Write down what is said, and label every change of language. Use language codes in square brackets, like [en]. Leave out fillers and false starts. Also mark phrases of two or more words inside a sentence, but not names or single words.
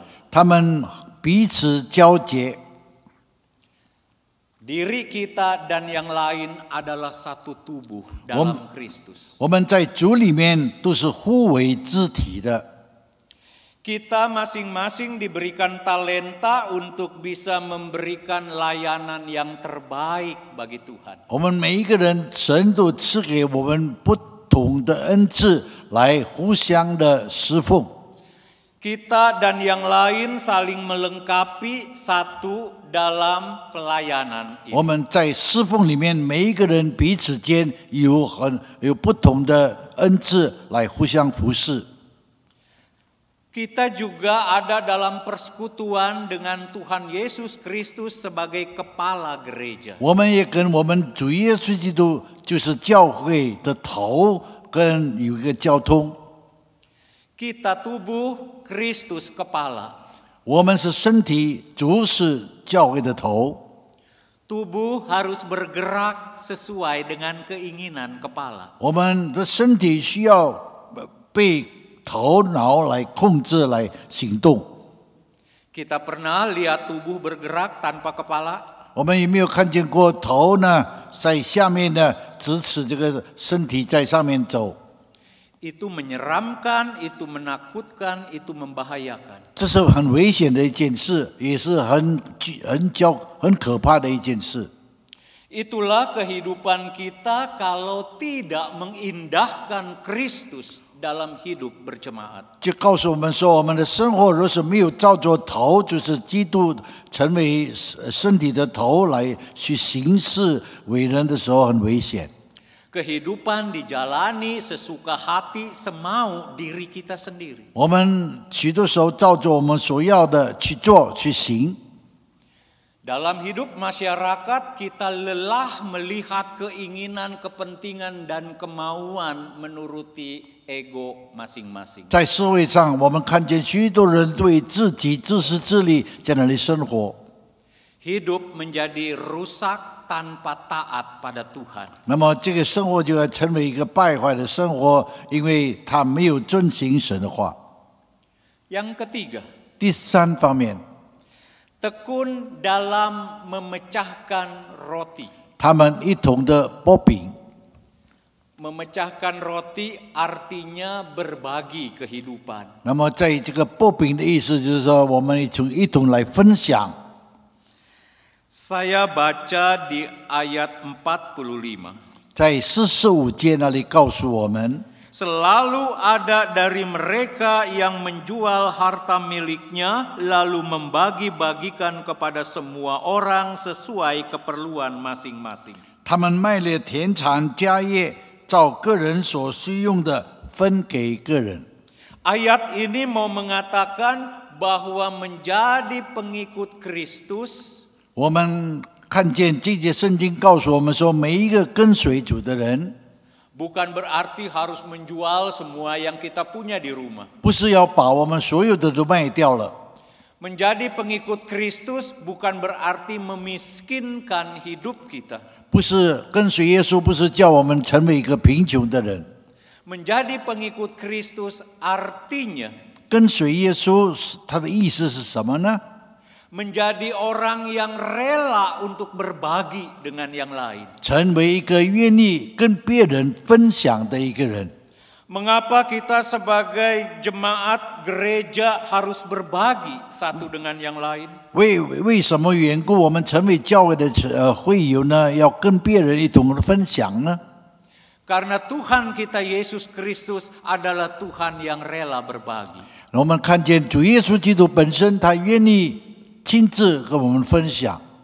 [zh] 他们彼此交结， [id] Diri kita dan yang lain adalah satu tubuh dalam Kristus. [zh] 我们在主里面都是互为肢体的。 [id] Kita masing-masing diberikan talenta untuk bisa memberikan layanan yang terbaik bagi Tuhan. [zh] 我们每一个人，神都赐给我们不同的恩赐，来互相的侍奉。 [id] Kita dan yang lain saling melengkapi satu dalam pelayanan [zh] 我 [id] ini. [zh] 们在侍奉里面，每一个人彼此间有不同的恩赐，来互相服侍。 [id] Kita juga ada dalam persekutuan dengan Tuhan Yesus Kristus sebagai kepala gereja. [zh] 我们也跟我们主耶稣基督就是教会的头，跟有一个交通。 [id] Kita tubuh, Kristus kepala. [zh] 我们是身体，主是教会的头。 [id] Tubuh harus bergerak sesuai dengan keinginan kepala. [zh] 我们的身体需要被头脑来控制，来行动。 [id] Kita pernah lihat tubuh bergerak tanpa kepala? [zh] 我们有没有看见过头呢，在下面呢支持这个身体在上面走？ [id] Itu menyeramkan, itu menakutkan, itu membahayakan. [zh] 这是很危险的一件事，也是很可怕的一件事。 [id] Itulah kehidupan kita kalau tidak mengindahkan Kristus dalam hidup berjemaat. [zh] 就告诉我们说，我们的生活若是没有照着头，就是基督成为身体的头来去行事为人的时候，很危险。 [id] Kehidupan dijalani sesuka hati semau diri kita sendiri. [zh] 我们许多时候照着我们所要的去做去行。 [id] Dalam hidup masyarakat kita lelah melihat keinginan, kepentingan dan kemauan menuruti ego masing-masing. [zh] 在社会上，我们看见许多人对自己自私自利在那里生活， [id] Hidup menjadi rusak tanpa taat pada Tuhan. [zh] 那么这个生活就要成为一个败坏的生活，因为他没有遵行神的话。 [id] Yang ketiga, [zh] 第三方面， [id] tekun dalam memecahkan roti. [zh] 他们一同的剥饼。 [id] Memecahkan roti artinya berbagi kehidupan. [zh] 那么在这个剥饼的意思就是说，我们一同来分享。 [id] Saya baca di ayat 45. [zh] 在45节那里告诉我们， [id] Selalu ada dari mereka yang menjual harta miliknya lalu membagi-bagikan kepada semua orang sesuai keperluan masing-masing. [zh] 他们卖了田产家业，照个人所需用的分给个人。 [id] Ayat ini mau mengatakan bahwa menjadi pengikut Kristus [zh] 我们看见这节圣经告诉我们说，每一个跟随主的人， [id] bukan berarti harus menjual semua yang kita punya di rumah. [zh] 不是要把我们所有的都卖掉了。 [id] Menjadi pengikut Kristus bukan berarti memiskinkan hidup kita. [zh] 不是跟随耶稣，不是叫我们成为一个贫穷的人。 [id] Menjadi pengikut Kristus artinya [zh] 跟随耶稣，它的意思是什么呢？ [id] menjadi orang yang rela untuk berbagi dengan yang lain. [zh] 成为一个愿意跟别人分享的一个人。 [id] Mengapa kita sebagai jemaat gereja harus berbagi satu dengan yang lain? [zh] 为什么缘故，我们成为教会的会友呢？要跟别人一同分享呢？ [id] Karena Tuhan kita Yesus Kristus adalah Tuhan yang rela berbagi. [zh] 我们看见主耶稣基督本身，他愿意亲自跟我们分享。